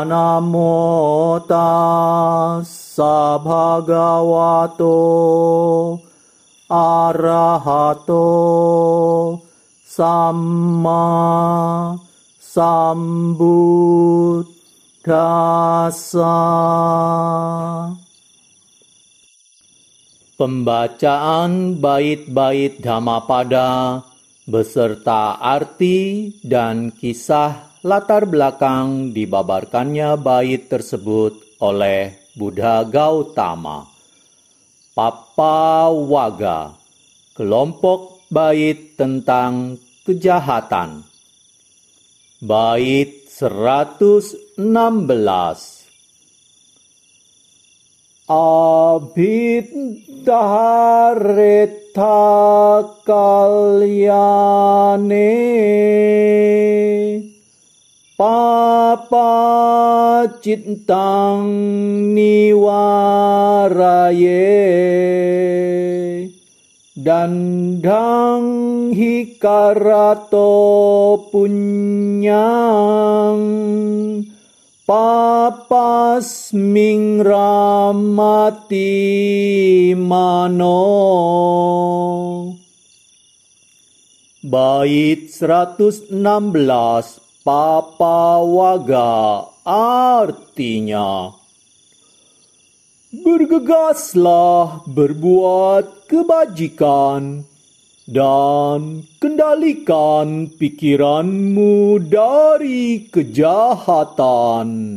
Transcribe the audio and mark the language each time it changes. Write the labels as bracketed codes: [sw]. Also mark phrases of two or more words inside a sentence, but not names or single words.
[pi] Namo tassa bhagavato arahato samma sambuddhassa. [id] Pembacaan bait-bait Dhammapada beserta arti dan kisah latar belakang dibabarkannya bait tersebut oleh Buddha Gautama. Papawaga, kelompok bait tentang kejahatan. Bait 116. [pi] Abhidhareta kalyane papa cintang niwaraye dandang hikarato punyang papasming ramati mano. [id] Bait 116 Papawaga, artinya bergegaslah berbuat kebajikan dan kendalikan pikiranmu dari kejahatan.